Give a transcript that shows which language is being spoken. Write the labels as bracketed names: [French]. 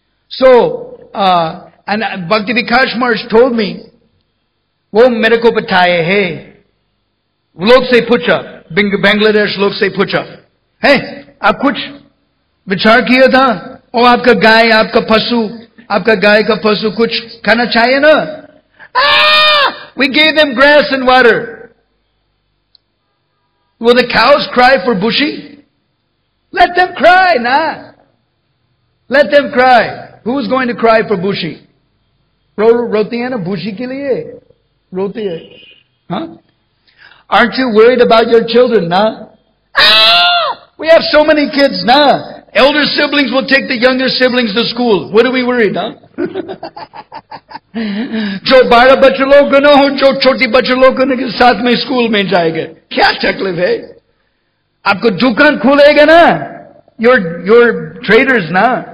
[English] So, and Bhakti Vikas Maharaj told me, [Hindi] वो मेरे को बताए है, लोग से पूछा, बांग्लादेश लोग से पूछा, है आप कुछ विचार किया था? और आपका गाय का पशु कुछ खाना चाहिए ना? [English] We gave them grass and water. Will the cows cry for bushy? Let them cry, nah. Let them cry. Who's going to cry for bushy? [Hindi] रोती है ना bushy के लिए? रोती है. Huh? [English] Aren't you worried about your children, nah? We have so many kids, nah. Elder siblings will take the younger siblings to school. What are we worried, huh? [Hindi] जो 12 बच्चे लोग ना हो, जो छोटी बच्चे लोग के साथ में स्कूल में जाएंगे, क्या तकलीफ है? आपको दुकान खुलेगा ना? [English] Your traders, ना?